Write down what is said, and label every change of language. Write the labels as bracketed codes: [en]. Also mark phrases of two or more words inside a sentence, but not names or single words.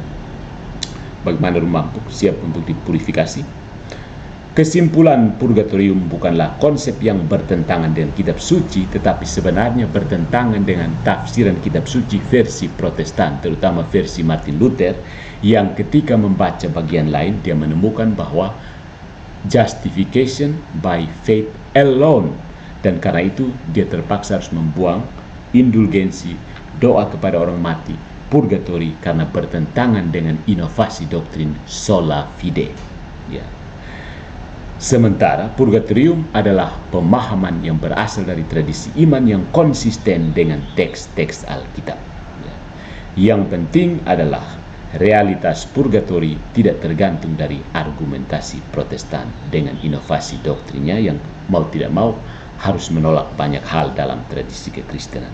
[id] Bagaimana Rumampuk siap untuk dipurifikasi? Kesimpulan purgatorium bukanlah konsep yang bertentangan dengan kitab suci, tetapi sebenarnya bertentangan dengan tafsiran kitab suci versi Protestan, terutama versi Martin Luther, yang ketika membaca bagian lain dia menemukan bahwa [en] justification by faith alone, [id] dan karena itu dia terpaksa harus membuang indulgensi, doa kepada orang mati, purgatori, karena bertentangan dengan inovasi doktrin [la] sola fide. [id] Ya. Sementara purgatorium adalah pemahaman yang berasal dari tradisi iman yang konsisten dengan teks-teks Alkitab. Ya. Yang penting adalah realitas purgatori tidak tergantung dari argumentasi Protestan dengan inovasi doktrinnya yang mau tidak mau harus menolak banyak hal dalam tradisi kekristenan.